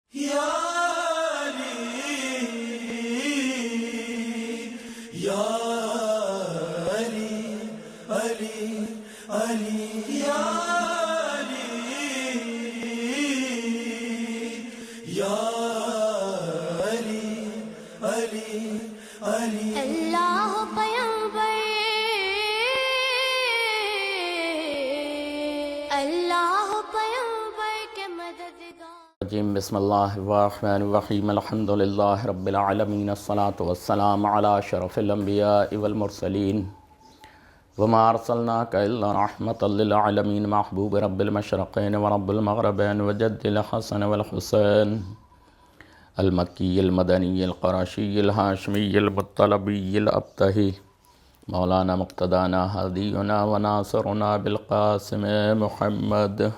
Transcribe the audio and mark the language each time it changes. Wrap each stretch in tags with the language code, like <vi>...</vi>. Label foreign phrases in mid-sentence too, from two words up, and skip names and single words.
<ar>يا علي، يا علي، علي، علي، يا علي، يا علي، علي، علي.</ar> <ur>اللہ پیغمبر اللہ پیغمبر کے مددگار</ur> <ar>رجيم بسم الله الرحمن الرحيم الحمد لله رب العالمين الصلاة والسلام على أشرف الأنبياء والمرسلين وما أرسلناك إلا رحمة للعالمين محبوب رب المشرقين ورب المغربين وجد الحسن والحسين المكي المدني القرشي الهاشمي المطلبي الأبطحي مولانا مقتدانا هادينا وناصرنا بالقاسم محمد</ar>